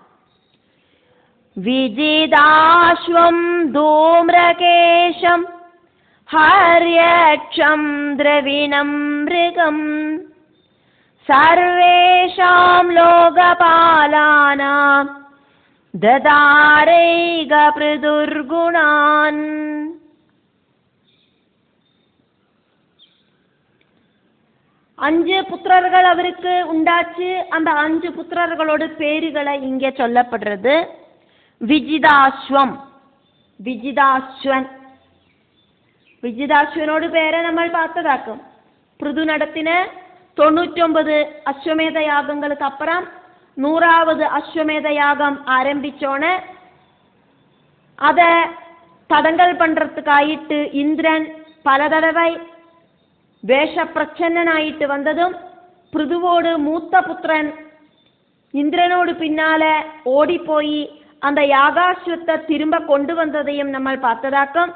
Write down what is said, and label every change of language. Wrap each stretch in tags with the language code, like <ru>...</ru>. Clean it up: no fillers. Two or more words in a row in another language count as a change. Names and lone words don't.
<sa>विजिताश्वं धूम्रकेशं हर्यक्षं द्रविणं मृगं सर्वेषां लोकपालानां ददारैक पृथुर्गुणान्.</sa> <ta>அஞ்சு புத்திரர்கள் அவருக்கு உண்டாச்சு. அந்த 5 புத்திரர்களோட பேருகளை இங்கே சொல்லப்படுறது. விஜிதாஸ்வம், விஜிதாஸ்வன்.</ta> <ml>വിജിതാശ്വനോട് പേരെ നമ്മൾ பார்த்ததாக்கும். പൃഥു നടത്തിന 99 അശ്വമേധ യാഗങ്ങൾക്ക് അപ്പുറം</ml> <ta>100வது அஸ்வமேத யாகம் ஆரம்பிச்சோன்னு அதை தடங்கல் பண்றதுக்காயிட்டு இந்திரன் பல தடவை வேஷப்பிரச்சன்னாயிட்டு வந்ததும் பிருதுவோடு மூத்த புத்திரன் இந்திரனோடு பின்னால ஓடி போய் அந்த யாகாஸ்வத்தை திரும்ப கொண்டு வந்ததையும் நம்ம பார்த்ததாக்கும்.</ta>